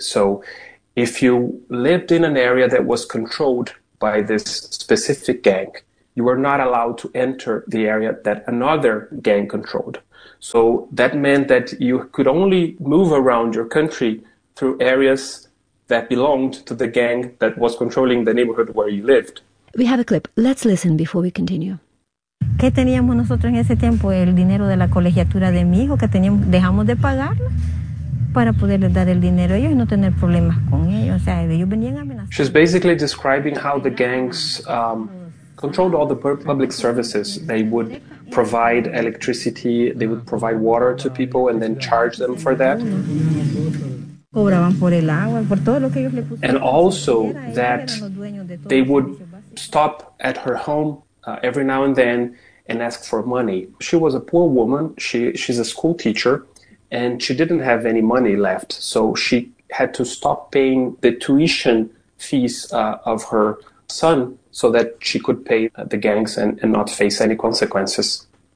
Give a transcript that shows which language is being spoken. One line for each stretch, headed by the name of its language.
English: So if you lived in an area that was controlled by this specific gang, you were not allowed to enter the area that another gang controlled. So that meant that you could only move around your country through areas that belonged to the gang that was controlling the neighborhood where you lived. We have a clip. Let's listen before we continue.
Spanish: ¿Qué teníamos nosotros en ese tiempo? El dinero de la colegiatura de mi hijo que teníamos, dejamos de pagarla para poderle dar el dinero a ellos y no tener problemas con ellos. O sea, ellos venían amenazando.
English: She's basically describing how the gangs controlled all the public services. They would provide electricity, they would provide water to people and then charge them for that.
Spanish: Cobraban por el agua, por todo lo que ellos le pusieron.
English: And also that they would stop at her home every now and then and ask for money. She was a poor woman. She's a school teacher and she didn't have any money left. So she had to stop paying the tuition fees of her son so that she could pay the gangs and not face any consequences.